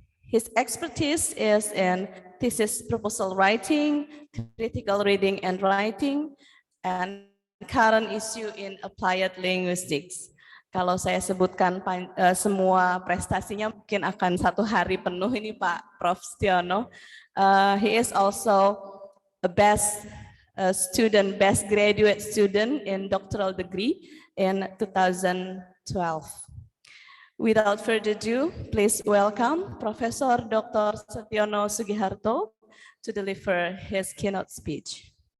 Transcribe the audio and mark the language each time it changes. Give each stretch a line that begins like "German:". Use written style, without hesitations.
English: His expertise is in thesis proposal writing, critical reading and writing, and current issue in applied linguistics.
Indonesian: Kalau saya sebutkan semua prestasinya mungkin akan 1 hari penuh ini Pak Prof. Setiono.
English: He is also a best graduate student in doctoral degree in 2012. Without further ado, please welcome Professor Dr. Setiono Sugiharto to deliver his keynote speech.